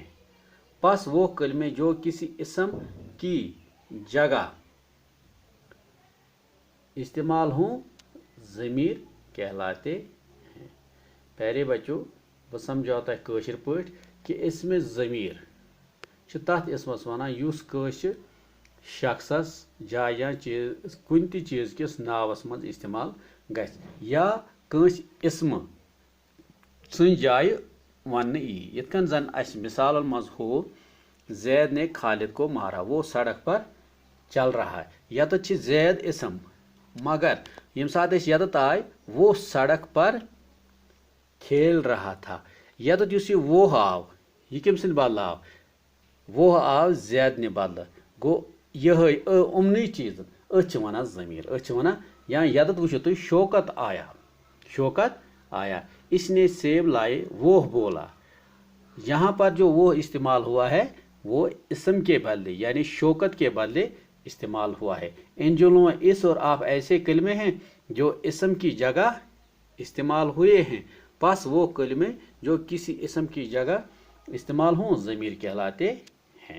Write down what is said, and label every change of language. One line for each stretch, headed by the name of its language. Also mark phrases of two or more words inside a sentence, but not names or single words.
Urdu: بس وہ کلمے جو کسی اسم کی جگہ استعمال ہوں ضمیر کہلاتے ہیں. پیارے بچو، وہ سمجھاتا ہے
Kashmiri: कशिर पट कि इसमें ज़मीर तथ इसमस वनान युस कांसे शख्सस जाय या चीज कुन ति चीज किस नावस मज इस्तेमाल गस या कांस इसम सुन जाय वन यथ कन जन अस मिसाल मज हो
Urdu: زید نے خالد کو مارا، وہ سڑک پر چل رہا ہے,
Kashmiri: यत जैद इसम, मगर यम साथ यत आय
Urdu: وہ سڑک پر کھیل رہا تھا.
Kashmiri: यत युस वो आव यह कम सद बदल आव, वो आव जैद ने बदल गो यह उमन चीज अथ वन जमीर, अथ वन या यत वो तुम
Urdu: شوکت آیا، شوکت آیا، اس نے سیب لائے وہ بولا. یہاں پر جو وہ استعمال ہوا ہے وہ اسم کے بدلے یعنی شوکت کے بدلے استعمال ہوا ہے. ان جملوں میں اس اور آپ ایسے کلمے ہیں جو اسم کی جگہ استعمال ہوئے ہیں، بس وہ کلمے جو کسی اسم کی جگہ استعمال ہوں ضمیر کہلاتے ہیں.